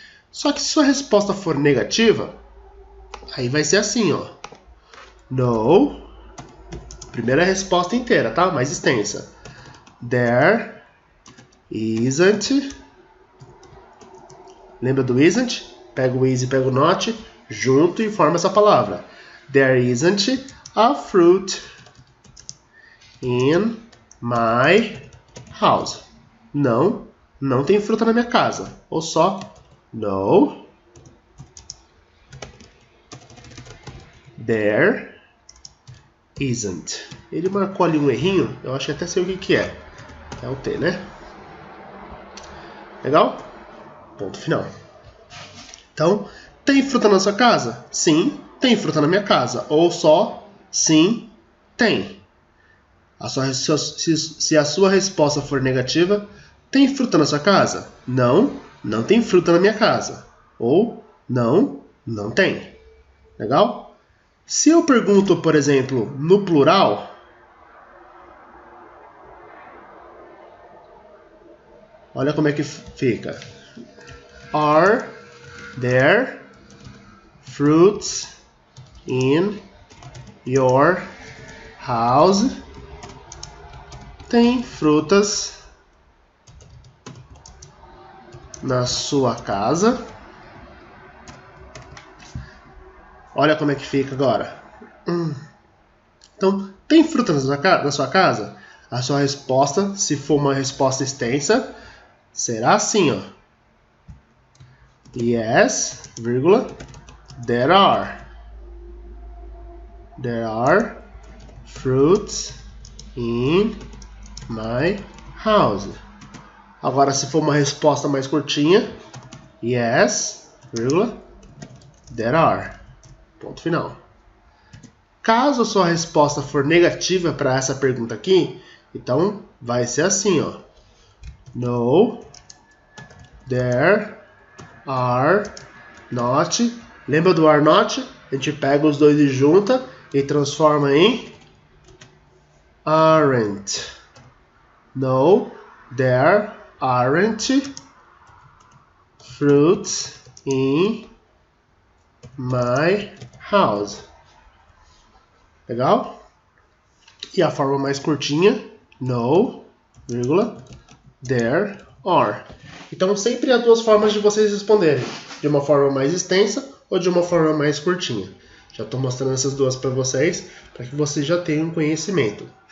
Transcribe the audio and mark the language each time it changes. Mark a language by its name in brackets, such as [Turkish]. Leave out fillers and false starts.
[Portuguese] Só que se sua resposta for negativa, aí vai ser assim, ó. No. Primeira resposta inteira, tá? Mais extensa. [English] There isn't. [Portuguese] Lembra do isn't? Pega o is e pega o not, junto e forma essa palavra. [English] There isn't a fruit in my house. [Portuguese] não, não tem fruta na minha casa. [English] Ou só, no, there isn't. [Portuguese] Ele marcou ali um errinho, eu acho que até sei o que é. É o T, né? Legal? Ponto final. Então, tem fruta na sua casa? Sim, tem fruta na minha casa. Ou só, sim, tem. Se a sua resposta for negativa, tem fruta na sua casa? Não, não tem fruta na minha casa. Ou não, não tem. Legal? Se eu pergunto, por exemplo, no plural, olha como é que fica. [English] Are there fruits in your house? [Portuguese] Tem frutas na sua casa? Olha como é que fica agora. Então, tem fruta na sua casa? A sua resposta, se for uma resposta extensa, será assim, ó. [English] Yes, vírgula, there are. There are fruits in my house. [Portuguese] Agora, se for uma resposta mais curtinha, [English] yes, vírgula, there are. [Portuguese] Ponto final. Caso a sua resposta for negativa para essa pergunta aqui, então vai ser assim, ó. [English] No, there are not. [Portuguese] Lembra do are not? A gente pega os dois e junta e transforma em aren't. [English] No, there aren't fruits in my house. [Portuguese] Legal? E a forma mais curtinha, [English] no, vírgula, there are. [Portuguese] Então sempre há duas formas de vocês responderem, de uma forma mais extensa ou de uma forma mais curtinha. Já estou mostrando essas duas para vocês, para que vocês já tenham conhecimento.